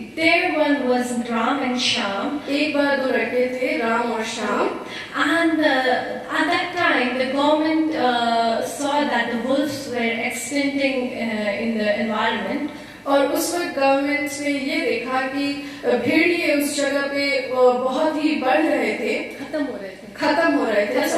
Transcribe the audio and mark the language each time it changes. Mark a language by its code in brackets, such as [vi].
[en] There one was Ram and Shyam. [hi] एक बार दो लड़के थे, राम और Shyam. [en] And at that time, the government saw that the wolves were extending in the environment. [hi] और उस वक्त गवर्नमेंट ने ये देखा कि भेड़िए उस जगह पे बहुत ही बढ़ रहे थे, खत्म हो रहे थे.